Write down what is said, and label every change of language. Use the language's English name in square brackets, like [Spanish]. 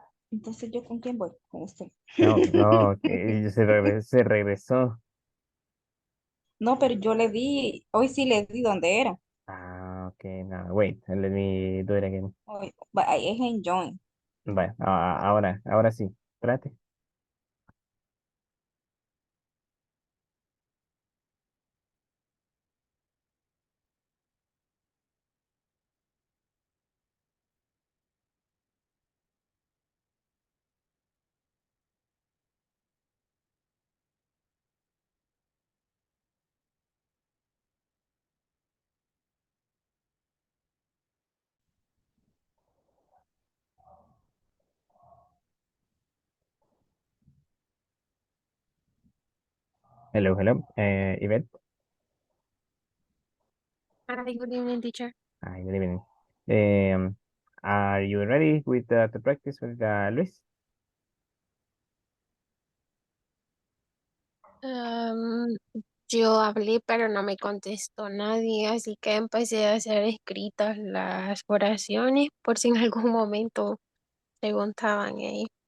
[Spanish] Entonces, ¿yo con quién voy? Con usted. No, que se regresó. No, pero yo le di, hoy sí le di donde era. [English] Okay, now wait, let me do it again. [Spanish] Hoy, ahí es en join. Vale, ahora sí, espérate. [English] Hello, hello. Yvette. Hi, good evening, teacher. Hi, good evening. Are you ready with to practice with Luis? [Spanish] Um, yo hablé, pero no me contestó nadie, así que empecé a hacer escritas las oraciones por si en algún momento preguntaban ellos.